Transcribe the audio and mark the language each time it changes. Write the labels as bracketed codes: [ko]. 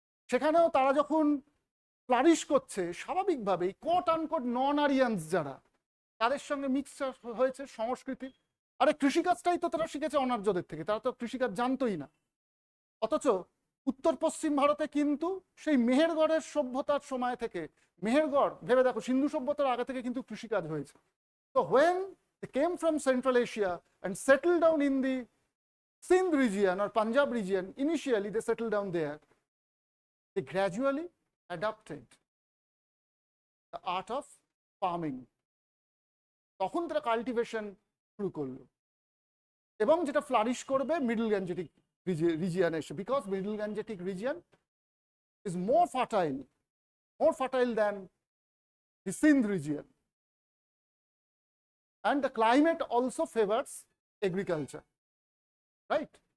[bn] সেখানেও তারা যখন ফ্লারিশ করছে, স্বাভাবিকভাবেই কোট আনকোট নন আরিয়ান্স যারা, তাদের সঙ্গে মিক্সচার হয়েছে সংস্কৃতি। আরে কৃষিকাজটাই তো তারা শিখেছে অনার্যদের থেকে, তারা তো কৃষিকাজ জানতোই না। অথচ উত্তর পশ্চিম ভারতে কিন্তু সেই মেহেরগড়ের সভ্যতার সময় থেকে, মেহেরগড় ভেবে দেখো, সিন্ধু সভ্যতার আগে থেকে কিন্তু কৃষিকাজ হয়েছে। [en] তো when they came from Central Asia and settled down in the Sindh region or Punjab region, initially they settled down there, they gradually adopted the art of farming. [bn] তখন তারা কাল্টিভেশন শুরু করলো, এবং যেটা ফ্লারিশ করবে মিডল গ্যাঞ্জেটিক রিজিয়নে এসে, [en] Because middle Gangetic region is more fertile than the Sindh region, and the climate also favors agriculture, right?